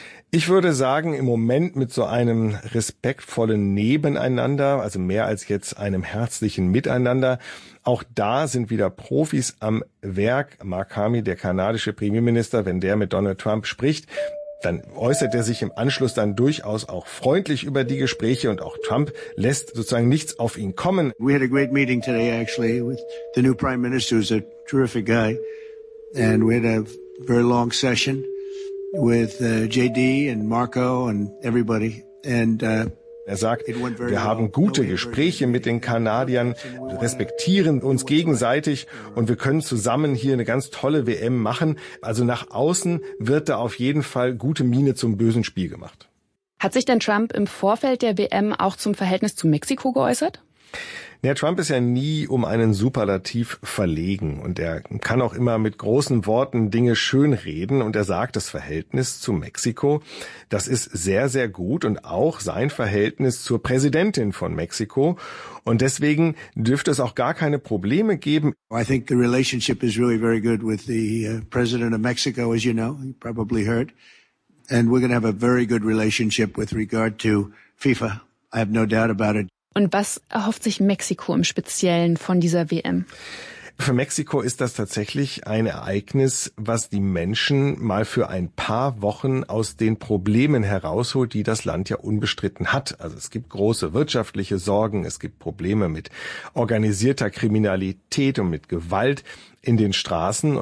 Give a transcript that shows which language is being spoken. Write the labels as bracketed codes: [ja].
[de] Ich würde sagen, im Moment mit so einem respektvollen Nebeneinander, also mehr als jetzt einem herzlichen Miteinander. Auch da sind wieder Profis am Werk. Mark Carney, der kanadische Premierminister, wenn der mit Donald Trump spricht, dann äußert er sich im Anschluss dann durchaus auch freundlich über die Gespräche, und auch Trump lässt sozusagen nichts auf ihn kommen. [en] We had a great meeting today actually with the new prime minister, who's a terrific guy, and we had a very long session with JD and Marco and everybody, and [de] er sagt, wir haben gute Gespräche mit den Kanadiern, respektieren uns gegenseitig und wir können zusammen hier eine ganz tolle WM machen. Also nach außen wird da auf jeden Fall gute Miene zum bösen Spiel gemacht. Hat sich denn Trump im Vorfeld der WM auch zum Verhältnis zu Mexiko geäußert? Ja, Trump ist ja nie um einen Superlativ verlegen und er kann auch immer mit großen Worten Dinge schönreden, und er sagt, das Verhältnis zu Mexiko, das ist sehr, sehr gut, und auch sein Verhältnis zur Präsidentin von Mexiko, und deswegen dürfte es auch gar keine Probleme geben. [en] I think the relationship is really very good with the president of Mexico, as you know, you probably heard, and we're going to have a very good relationship with regard to FIFA, I have no doubt about it. [de] Und was erhofft sich Mexiko im Speziellen von dieser WM? Für Mexiko ist das tatsächlich ein Ereignis, was die Menschen mal für ein paar Wochen aus den Problemen herausholt, die das Land ja unbestritten hat. Also es gibt große wirtschaftliche Sorgen, es gibt Probleme mit organisierter Kriminalität und mit Gewalt in den Straßen.